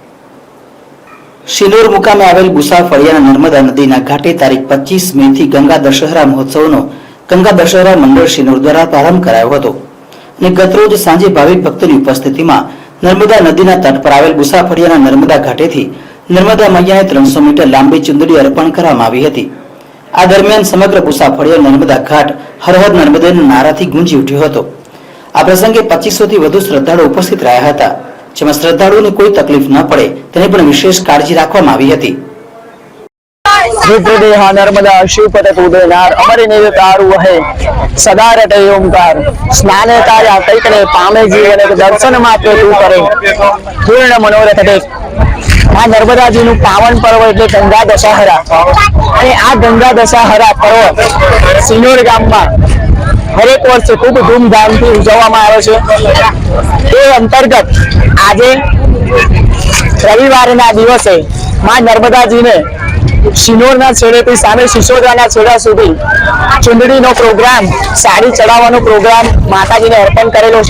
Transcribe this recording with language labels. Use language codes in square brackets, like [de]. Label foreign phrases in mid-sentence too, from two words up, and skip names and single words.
[gu] શિનોર મુકામે આવેલ બુસા ફળિયાના નર્મદા નદીના ઘાટે તારીખ 25 મે થી ગંગા દશહરા મહોત્સવનો ગંગા દશહરા મંડળ શિનોર દ્વારા પ્રારંભ કરાયો હતો અને ગતરોજ સાંજે ભાવિક ભક્તોની ઉપસ્થિતિમાં નર્મદા નદીના તટ પર આવેલ બુસા ફળિયાના નર્મદા ઘાટેથી નર્મદા મૈયાને 300 મીટર લાંબી ચુંદડી અર્પણ કરવામાં આવી હતી। આ દરમિયાન સમગ્ર બુસા ફળિયો નર્મદા ઘાટ હર હર નર્મદેના નારાથી ગુંજી ઉઠ્યો હતો। આ પ્રસંગે 2500 થી વધુ શ્રદ્ધાળુઓ ઉપસ્થિત રહ્યા હતા, જેમાં શ્રદ્ધાળુઓને કોઈ તકલીફ ન પડે તેની પણ વિશેષ કાળજી રાખવામાં આવી હતી। નર્મદા શિવપત ઉદયનાર અમરે નિર તારુ વહે સદા રટે ઓંકાર સ્નાને કાર્ય કૈકને પામે જીવન દર્શન માત્ર તૂ કરે પૂર્ણ મનોરથ દેખ। આ નર્મદાજી નુ પાવન પર્વ એટલે ગંગા દશહરા અને આ ગંગા દશહરા પર્વ શિનોર ગામમાં હરેક વર્ષે ખૂબ ધૂમધામથી ઉજવવામાં આવે છે। તે અંતર્ગત આજે રવિવારના દિવસે માં નર્મદાજીને શિનોરના છેડેથી સામે સિસોદરાના છેડા સુધી ચુંદડીનો પ્રોગ્રામ, સાડી ચડાવવાનો પ્રોગ્રામ માતાજીને અર્પણ કરેલો છે।